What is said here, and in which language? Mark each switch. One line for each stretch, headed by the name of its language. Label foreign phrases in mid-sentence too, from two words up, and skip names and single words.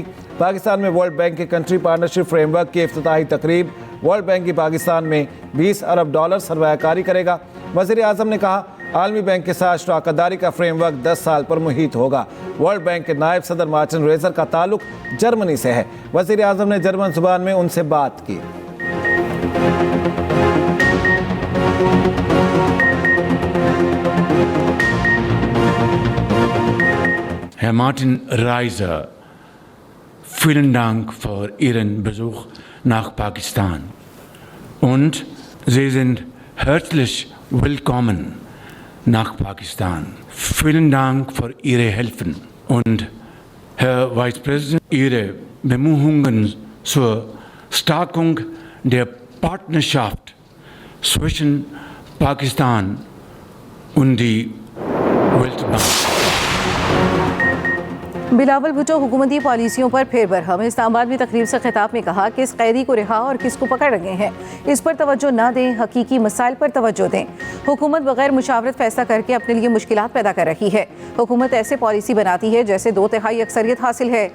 Urdu: پاکستان میں ورلڈ بینک کے کنٹری پارٹنرشپ فریم ورک کی افتتاحی تقریب. ورلڈ بینک کی پاکستان میں $20 ارب سرمایہ کاری کرے گا. وزیر اعظم نے کہا، عالمی بینک کے ساتھ شراکت داری کا فریم ورک 10 سال پر محیط ہوگا. ورلڈ بینک کے نائب صدر مارٹن ریزر کا تعلق جرمنی سے ہے. وزیر اعظم نے جرمن زبان میں ان سے بات کی.
German: Herr Martin Reiser, vielen Dank für Ihren Besuch nach Pakistan und Sie sind herzlich willkommen nach Pakistan. Vielen Dank für Ihre Hilfe und Herr Vice President, Ihre Bemühungen zur Stärkung der Partnerschaft zwischen Pakistan und die Weltbank.
Urdu: بلاول بھٹو حکومتی پالیسیوں پر پھر برہم. اسلام آباد میں تقریب سے خطاب میں کہا کہ اس قیدی کو رہا اور کس کو پکڑ رہے ہیں اس پر توجہ نہ دیں، حقیقی مسائل پر توجہ دیں. حکومت بغیر مشاورت فیصلہ کرکے اپنے لیے مشکلات پیدا کر رہی ہے. حکومت ایسے پالیسی بناتی ہے جیسے 2/3 اکثریت حاصل ہے.